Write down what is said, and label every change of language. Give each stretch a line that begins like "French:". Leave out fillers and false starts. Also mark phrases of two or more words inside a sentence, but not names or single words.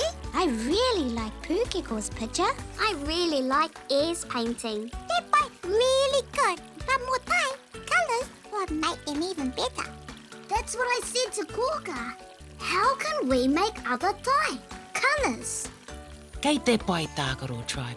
English: I really like Pūkeko's picture. I really like E's painting. They're both really good, but more Thai colours would make them even better. That's what I said to Koka. How can we make other Thai colours?
Māori: Kei te pai, Tākaro tribe.